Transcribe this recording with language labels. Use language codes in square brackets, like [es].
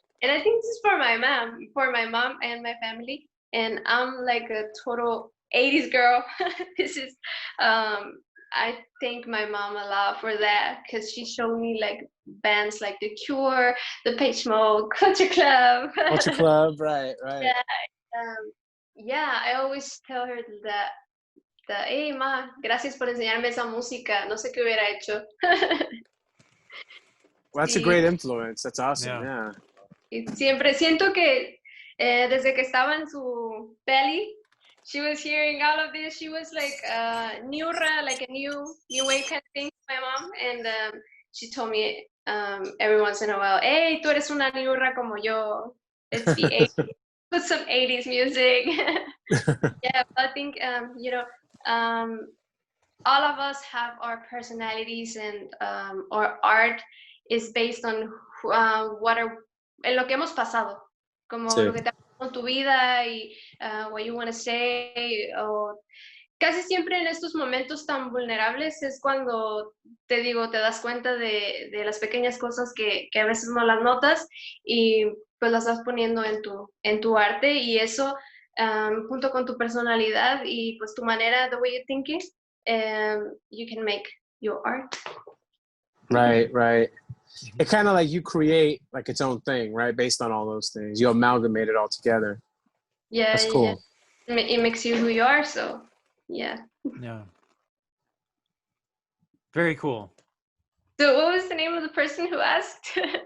[en] And I think this is for my mom and my family. And I'm like a total 80s girl. This is I thank my mom a lot for that, because she showed me like bands like The Cure, The Page Mode, Culture Club. Culture Club, right. Yeah, I always tell her that hey ma, [es] gracias por enseñarme esa música, no sé qué hubiera hecho. [en] Well, that's a great influence. That's awesome. Yeah. [es] Y siempre siento que desde que estaba en su [en] belly, she was hearing all of this. She was like niurra, like a new wave kind of thing, my mom. And she told me every once in a while, hey, [es] tú eres una niurra como yo. [en] It's the 80s. Put some 80s music. Yeah, I think, you know, all of us have our personalities, and our art is based on [es] en lo que hemos pasado, como lo que te ha pasado en tu vida [en] y what you want to say, or [es] casi siempre en estos momentos tan vulnerables es cuando, te digo, te das cuenta de las pequeñas cosas que a veces no las notas y pues las vas poniendo en tu arte y eso junto con tu personalidad y pues tu manera, [en] the way you're thinking, you can make your art. Right, right. It kind of like you create like its own thing, right? Based on all those things. You amalgamate it all together. Yeah, That's cool. yeah. It makes you who you are, so yeah. Yeah. Very cool. So what was the name of the person who asked?